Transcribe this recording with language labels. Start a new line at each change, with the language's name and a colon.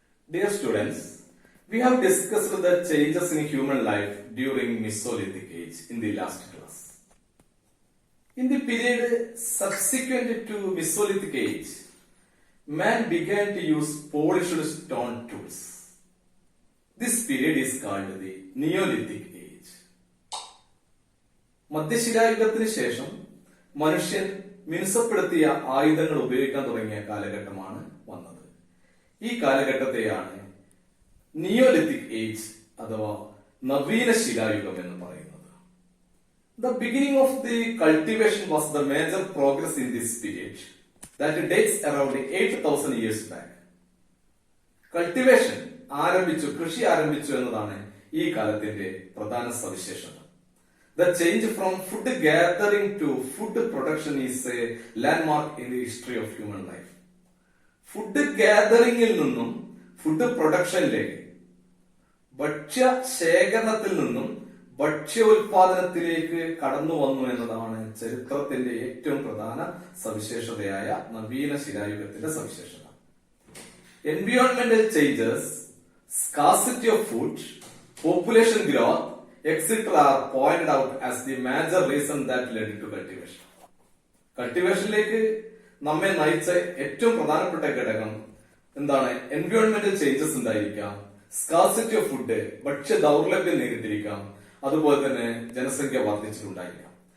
English: Dear students, we have discussed the changes in human life during Mesolithic age in the last class. In the period subsequent to Mesolithic age, man began to use polished stone tools. This period is called the Neolithic age.
Malayalam: മധ്യശിലായുഗത്തിന് ശേഷം മനുഷ്യൻ മിനുസപ്പെടുത്തിയ ആയുധങ്ങൾ ഉപയോഗിക്കാൻ തുടങ്ങിയ കാലഘട്ടമാണ് വന്നത്. ഈ കാലഘട്ടത്തെയാണ് Neolithic age അഥവാ നവീന ശിലായുഗം എന്ന് പറയുന്നത്.
English: The beginning of the cultivation was the major progress in this period that dates around 8,000 years back.
Malayalam: Cultivation ആരംഭിച്ചു, കൃഷി ആരംഭിച്ചു എന്നതാണ് ഈ കാലത്തിന്റെ പ്രധാന സവിശേഷത.
English: The change from food gathering to food production is a landmark in the history of human life.
Malayalam: Food ഗാദറിംഗിൽ നിന്നും food പ്രൊഡക്ഷനിലേക്ക്, ഭക്ഷ്യ ശേഖരണത്തിൽ നിന്നും ഭക്ഷ്യ ഉൽപാദനത്തിലേക്ക് കടന്നു വന്നു എന്നതാണ് ചരിത്രത്തിന്റെ ഏറ്റവും പ്രധാന സവിശേഷതയായ നവീന ശിലായുഗത്തിന്റെ സവിശേഷത.
English: എൻവയോൺമെന്റൽ changes, scarcity of food, population growth etc. are pointed out as the major reason that led to cultivation.
Malayalam: കൾട്ടിവേഷനിലേക്ക് നമ്മെ നയിച്ച ഏറ്റവും പ്രധാനപ്പെട്ട ഘടകം എന്താണ്? എൻവയോൺമെന്റൽ ചേഞ്ചസ് ഉണ്ടായിരിക്കാം, സ്കാർസിറ്റി ഓഫ് ഫുഡ്, ഭക്ഷ്യ ദൗർലഭ്യം നേരിട്ടിരിക്കാം, അതുപോലെ തന്നെ ജനസംഖ്യ വർദ്ധിച്ചിട്ടുണ്ടായിരിക്കാം.